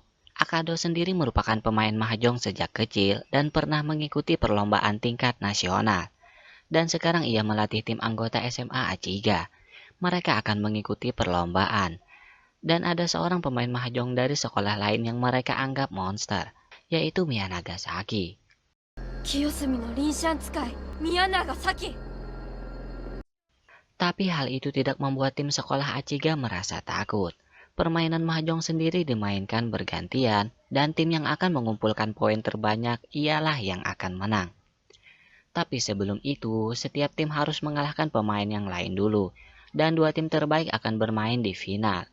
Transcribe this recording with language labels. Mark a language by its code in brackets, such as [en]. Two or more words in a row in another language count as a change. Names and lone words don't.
[id] Akado sendiri merupakan pemain mahjong sejak kecil dan pernah mengikuti perlombaan tingkat nasional. Dan sekarang ia melatih tim anggota SMA Achiga. Mereka akan mengikuti perlombaan. Dan ada seorang pemain mahjong dari sekolah lain yang mereka anggap monster, yaitu Mia Nagasaki. [ja] 清澄のリンシャン使い宮永咲。 [id] Tapi hal itu tidak membuat tim sekolah Achiga merasa takut. Permainan mahjong sendiri dimainkan bergantian, dan tim yang akan mengumpulkan poin terbanyak ialah yang akan menang. Tapi sebelum itu, setiap tim harus mengalahkan pemain yang lain dulu, dan dua tim terbaik akan bermain di final.